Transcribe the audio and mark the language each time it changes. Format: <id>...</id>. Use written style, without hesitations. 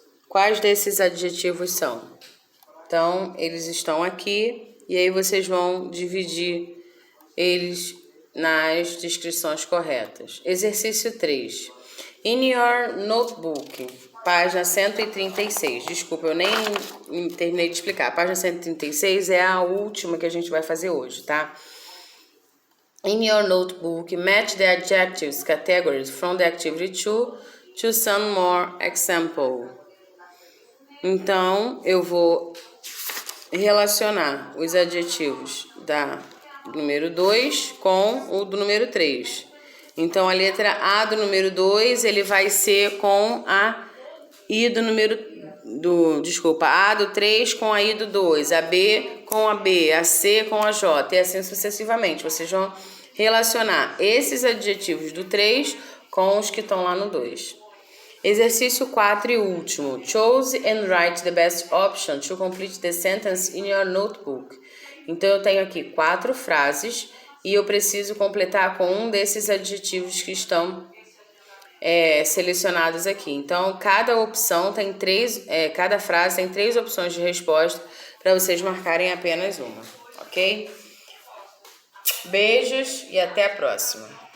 <pt>Quais desses adjetivos são? Então, eles estão aqui e aí vocês vão dividir eles nas descrições corretas. Exercício 3.</pt> <en>In your notebook,</en> <pt>página 136. Desculpa, eu nem terminei de explicar. A página 136 é a última que a gente vai fazer hoje, tá?</pt> <en>In your notebook, match the adjectives categories from the activity 2 to some more example.</en> <pt>Então, eu vou relacionar os adjetivos do número 2 com o do número 3. Então, a letra A do número 2, ele vai ser com a I do número... A do 3 com a I do 2, a B com a B, a C com a J, e assim sucessivamente. Vocês vão relacionar esses adjetivos do 3 com os que estão lá no 2. Exercício 4 e último.</pt> <en>Choose and write the best option to complete the sentence in your notebook.</en> <pt>Então, eu tenho aqui 4 frases e eu preciso completar com um desses adjetivos que estão selecionados aqui. Então, cada opção tem cada frase tem 3 opções de resposta para vocês marcarem apenas uma, ok? Beijos e até a próxima.</pt>